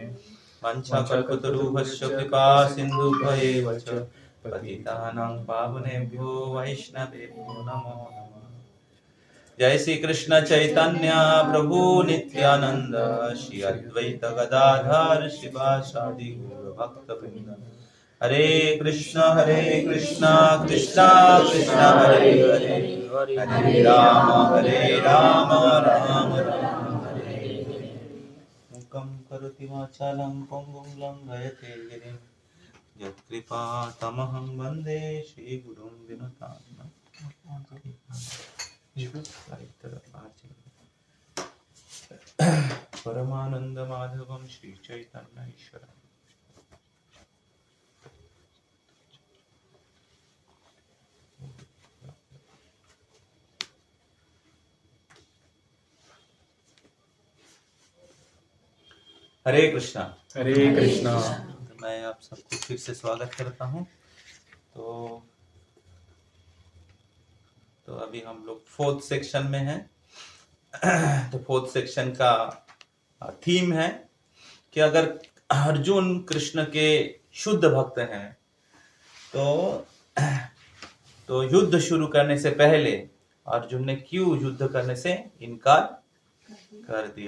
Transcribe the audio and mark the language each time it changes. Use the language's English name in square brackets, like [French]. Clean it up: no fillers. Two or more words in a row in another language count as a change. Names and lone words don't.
[Sanskrit] वंशाकल्पतरुभ्यश्च कृपा सिन्धुभ्येव च पतितानां पावनेभ्यो वैष्णवेभ्यो नमो नमः। जय श्री कृष्ण चैतन्य प्रभु नित्यानंद श्री अद्वैत गदाधर शिवासादि गौर भक्तवृंद। हरे कृष्ण कृष्ण कृष्ण हरे हरे, हरे राम राम राम हरे हरे। मुखं करोति वाचालं पंगुं लंघयते गिरिं यत्कृपा तमहं वन्दे श्रीगुरुं विनुताम्। परमानंद माधवम श्री चैतन्य ईश्वर। हरे कृष्णा। हरे कृष्णा। [Hindi] तो मैं आप सबको फिर से स्वागत करता हूँ। तो अभी हम लोग 4th सेक्शन में हैं। तो 4th सेक्शन का थीम है कि अगर अर्जुन कृष्ण के शुद्ध भक्त हैं तो युद्ध शुरू करने से पहले अर्जुन ने क्यों युद्ध करने से इनकार कर दिया।